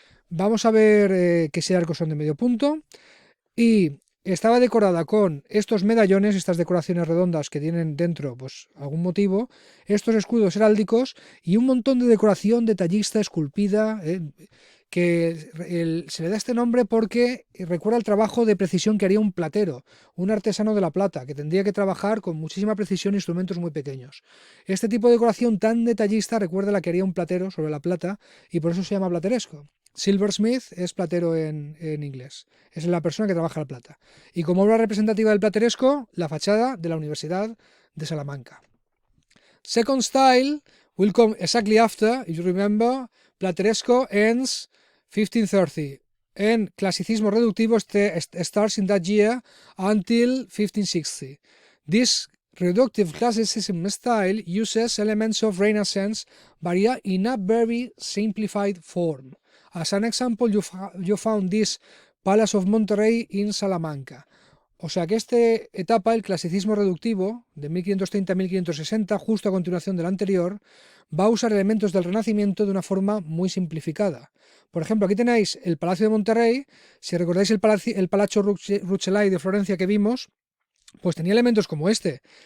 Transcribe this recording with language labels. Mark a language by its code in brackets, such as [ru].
[es] Vamos a ver que ese arcos son de medio punto y estaba decorada con estos medallones, estas decoraciones redondas que tienen dentro pues algún motivo, estos escudos heráldicos y un montón de decoración detallista, esculpida, que se le da este nombre porque recuerda el trabajo de precisión que haría un platero, un artesano de la plata, que tendría que trabajar con muchísima precisión instrumentos muy pequeños. Este tipo de decoración tan detallista recuerda la que haría un platero sobre la plata y por eso se llama plateresco. Silversmith es platero en inglés, es la persona que trabaja la plata. Y como obra representativa del plateresco, la fachada de la Universidad de Salamanca. [en] Second style will come exactly after, if you remember, plateresco ends 1530, and clasicismo reductivo starts in that year until 1560. This reductive classicism style uses elements of Renaissance, but in a very simplified form. As an example, you found this Palace of Monterrey in Salamanca. [es] O sea que esta etapa, el clasicismo reductivo, de 1530 a 1560, justo a continuación de la anterior, va a usar elementos del Renacimiento de una forma muy simplificada. Por ejemplo, aquí tenéis el Palacio de Monterrey. Si recordáis el Palazzo Rucellai de Florencia que vimos, pues tenía elementos como este.